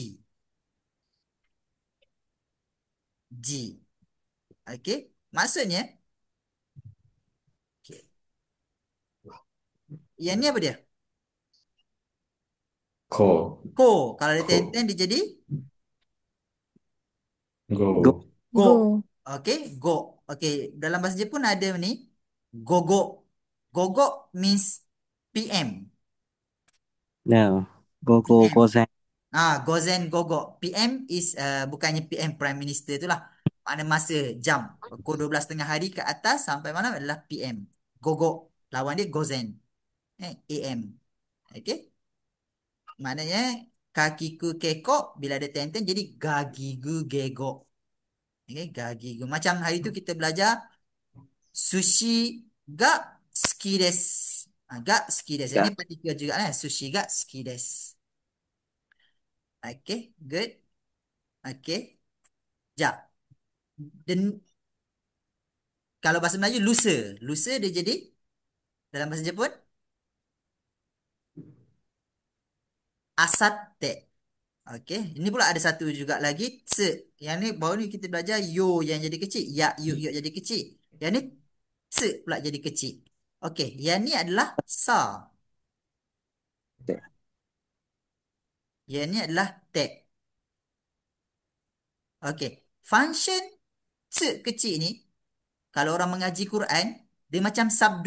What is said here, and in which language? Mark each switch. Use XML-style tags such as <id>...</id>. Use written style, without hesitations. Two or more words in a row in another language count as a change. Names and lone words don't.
<ms>G. Okey. Maksudnya, okay. Yang ni apa dia? こ、 Ko. Kalau ada こ、 ten-ten, dia jadi Go. ご、 go. Go. Okey, go. Okey, dalam bahasa Jepun ada ni, gogo.</ms> <en>Gogo means PM.</en> <ja>No. Go, go,</ja> <ms>PM.</ms> <ja>go, Zen. Gozen gogo.</ja> <ms>PM is bukannya PM Prime Minister tu lah. Mana masa jam. Pukul 12 tengah hari ke atas sampai malam adalah PM. Gogo. Lawan dia gozen. AM. Okey. Maknanya kakiku kekok bila ada ten-ten jadi gagigu gego. Okey, gagigu. Macam hari tu kita belajar</ms> <ja>sushi ga ski desu. Ga ski desu.</ja> <ms>Ini Ga. partikel juga lah.</ms> <ja>Sushi ga ski desu.</ja> <en>Okey, good. Okey.</en> <ms>Ja. Dan kalau bahasa Melayu lusa. Lusa dia jadi dalam bahasa Jepun asatte. Okey, ini pula ada satu juga lagi tse. Yang ni baru ni kita belajar yo yang jadi kecil, ya yu yu jadi kecil. Yang ni tse pula jadi kecil. Okey, yang ni adalah sa. Te. Yang ni adalah te. Okey, function tse kecil ni kalau orang mengaji Quran dia macam sabdu.</ms>